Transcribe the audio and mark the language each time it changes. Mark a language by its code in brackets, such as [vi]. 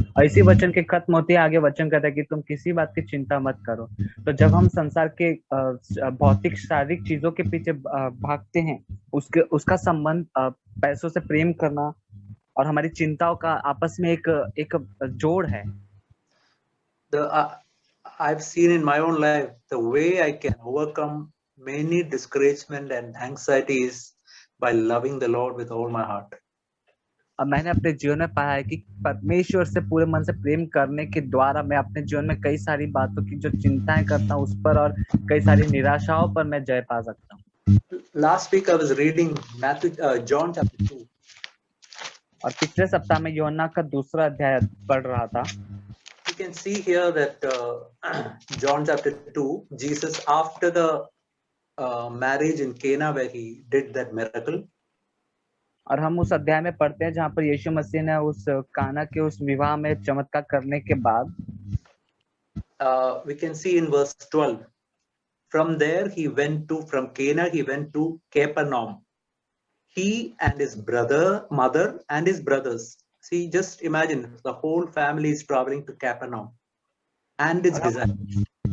[hi] और इसी वचन के खत्म होते आगे वचन कहता है कि तुम किसी बात की चिंता मत करो। तो जब हम संसार के भौतिक शारीरिक चीजों के पीछे भागते हैं, उसका संबंध पैसों से प्रेम करना और हमारी चिंताओं का आपस में एक जोड़ है। [en] I've seen in my own life the way I can overcome many discouragement and anxieties by loving the Lord with all my heart. [hi] अब मैंने अपने जीवन में पाया है कि परमेश्वर से पूरे मन से प्रेम करने के द्वारा मैं अपने जीवन में कई सारी बातों की जो चिंताएं करता हूँ उस पर और कई सारी निराशाओं पर मैं जय पा सकता हूँ। [en] Last week I was reading John chapter 2. [hi] और पिछले सप्ताह में यूहन्ना का दूसरा अध्याय पढ़ रहा था। [en] You can see here that John chapter 2, Jesus after the marriage in Cana where he did that miracle. [hi] और हम उस अध्याय में पढ़ते हैं जहाँ पर यीशु मसीह ने उस काना के उस विवाह में चमत्कार करने के बाद [en] we can see in verse 12. From there from Cana he went to Capernaum. He and his mother and his brothers. See, just imagine the whole family is traveling to Capernaum and its disciples.